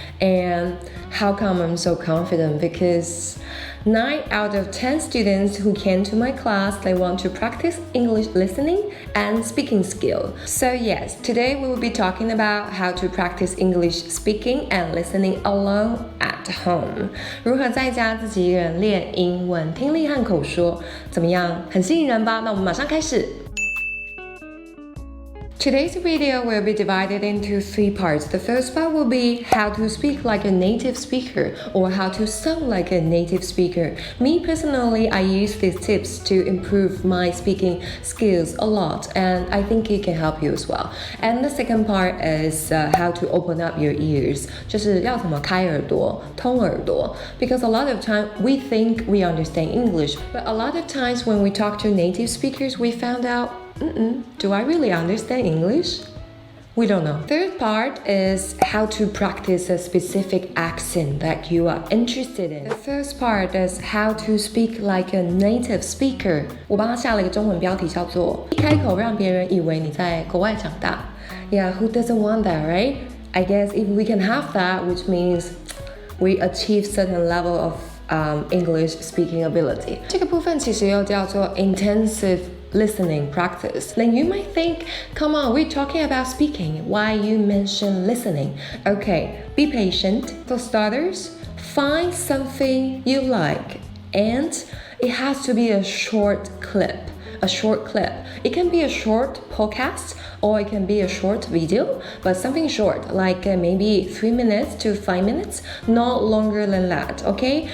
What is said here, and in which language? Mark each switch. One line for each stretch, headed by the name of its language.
English: And how come I'm so confident? Because 9 out of 10 students who came to my class, they want to practice English listening and speaking skill. So yes, today we will be talking about how to practice English speaking and listening alone at home.
Chinese: 如何在家自己一个人练英文听力和口说，怎么样？很吸引人吧？那我们马上开始。
English: Today's video will be divided into 3 parts. The first part will be how to speak like a native speaker or how to sound like a native speaker. Me personally, I use these tips to improve my speaking skills a lot, and I think it can help you as well. And the second part is how to open up your ears.
Chinese: 就是要怎么开耳朵，通耳朵。
English: Because a lot of time we think we understand English, but a lot of times when we talk to native speakers, we found out,do I really understand English? We don't know. Third part is how to practice a specific accent that you are interested in. The first part is how to speak like a native speaker.
Chinese: 我帮他下了一个中文标题叫做一开口让别人以为你在国外长大。
English: Yeah, who doesn't want that, right? I guess if we can have that, which means we achieve certain level of English speaking ability.
Chinese: 这个部分其实又叫做
English: intensive listening practice. Then you might think, come on, we're talking about speaking. Why you mention listening? Okay, be patient. For starters, find something you like, and it has to be a short clip. A short clip. It can be a short podcast or it can be a short video, but something short, like maybe 3 minutes to 5 minutes, not longer than that, okay?